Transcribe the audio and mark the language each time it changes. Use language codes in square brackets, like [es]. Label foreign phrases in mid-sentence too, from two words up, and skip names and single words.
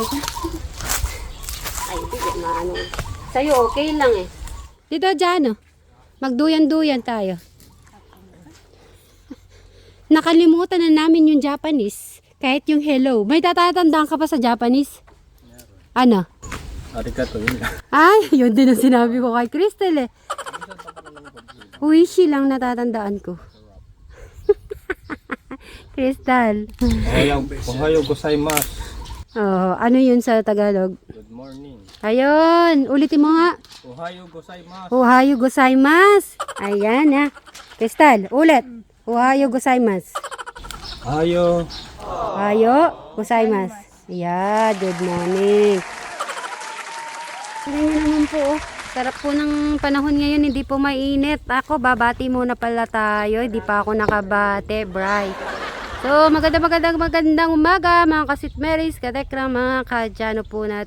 [tl] Ay, bigat na Sa'yo, okay lang Dito, dyan, Magduyan-duyan tayo. nakalimutan na namin yung Japanese. Kahit yung hello. May tatatandaan ka pa sa Japanese? Ano? Arigato, yun lang. Ay, yun din ang sinabi ko kay Crystal eh. Uishi lang natatandaan ko. Crystal. [ja] おはようございます. [tl] Oh, ano yun sa Tagalog? [en] Good morning. [tl] Ayun, ulitin mo nga. [ja] おはようございます. おはようございます. [tl] Ayan ha. Crystal, ulit. [ja] おはようございます. Ohayo. おはようございます. [en] Yeah, good morning. [tl] Tignan nyo naman po, oh. Sarap po ng panahon ngayon, hindi po mainit. Ako, babati muna pala tayo. Hindi pa ako nakabate, Bri. So, magandang umaga, mga ka-Sweet Marys, katekra, mga kadyano po natin.